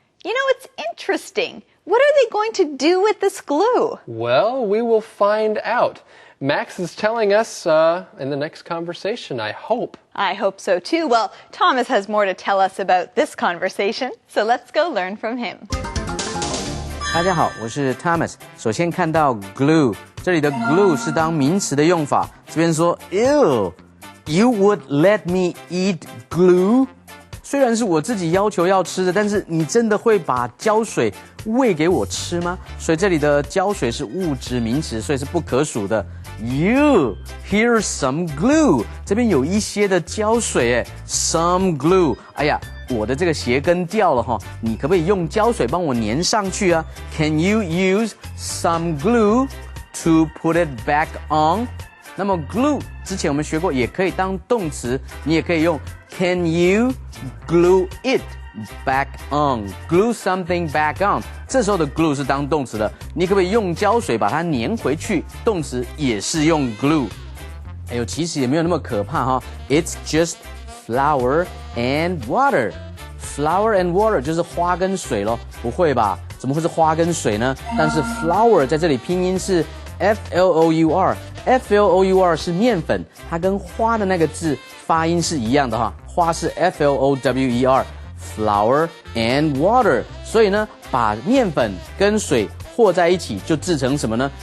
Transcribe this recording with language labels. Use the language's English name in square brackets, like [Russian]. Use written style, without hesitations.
[English] You know, it's interesting. What are they going to do with this glue? Well, we will find out. Max is telling us in the next conversation, I hope. I hope so too. Well, Thomas has more to tell us about this conversation, so let's go learn from him. [Chinese] 大家好，我是 Thomas。首先看到 glue， 这里的 glue 是当名词的用法。这边说 [English] Ew, you would let me eat glue？ [Chinese] 虽然是我自己要求要吃的，但是你真的会把胶水喂给我吃吗？所以这里的胶水是物质名词，所以是不可数的。 [English] You, here's some glue. [Chinese] 这边有一些的胶水诶 [English] some glue. [Chinese] 哎呀，我的这个鞋跟掉了哈，你可不可以用胶水帮我粘上去啊 ？ [English] Can you use some glue to put it back on? [Chinese] 那么 glue 之前我们学过，也可以当动词，你也可以用 [English] Can you glue it back on? Glue something back on. [Chinese] 这时候的 glue 是当动词的，你可不可以用胶水把它粘回去？动词也是用 glue。哎呦，其实也没有那么可怕哈。 [English] It's just flour and water. Flour and water [Chinese] 就是花跟水咯，不会吧？怎么会是花跟水呢？但是 flour 在这里拼音是 Flour。Flour 是面粉，它跟花的那个字发音是一样的哈，花是 Flower， [English] flour and water， [Chinese] 所以呢，把面粉跟水和在一起就制成什么呢？